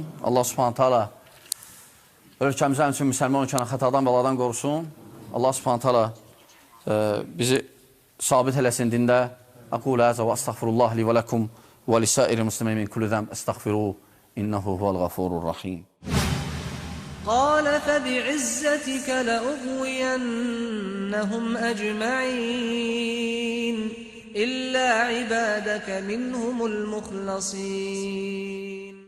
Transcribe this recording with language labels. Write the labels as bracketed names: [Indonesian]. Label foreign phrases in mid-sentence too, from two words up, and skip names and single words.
[Azerbaijani] Allah subhanətlə ölkəmizə üçün müsəlman ölkəni xətadan, bəladan qorusun. Allah subhanətlə bizi sabit eləsin dində. [Arabic] أقول هذا وأستغفر الله لي ولكم ولسائر المسلمين من كل ذنب أستغفره إنه هو الغفور الرحيم. قال فبعزتك لأغوينهم أجمعين إلا عبادك منهم المخلصين